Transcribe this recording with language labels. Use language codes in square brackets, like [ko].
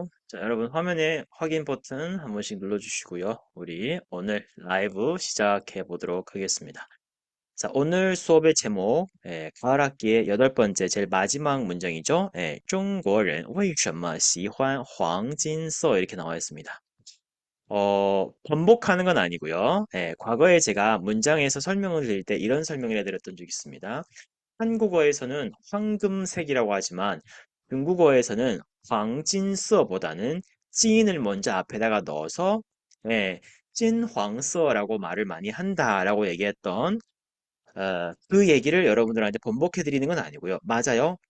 [ko] 자, 여러분 화면에 확인 버튼 한 번씩 눌러주시고요. 우리 오늘 라이브 시작해 보도록 하겠습니다. 자, 오늘 수업의 제목, 가을 학기의 여덟 번째, 제일 마지막 문장이죠. [zh] 中国人为什么喜欢黄金色 [ko] 이렇게 나와 있습니다. 번복하는 건 아니고요. 과거에 제가 문장에서 설명을 드릴 때 이런 설명을 해드렸던 적이 있습니다. 한국어에서는 황금색이라고 하지만 중국어에서는 황진서보다는 찐을 먼저 앞에다가 넣어서 찐황서라고 말을 많이 한다라고 얘기했던 그 얘기를 여러분들한테 번복해 드리는 건 아니고요. 맞아요.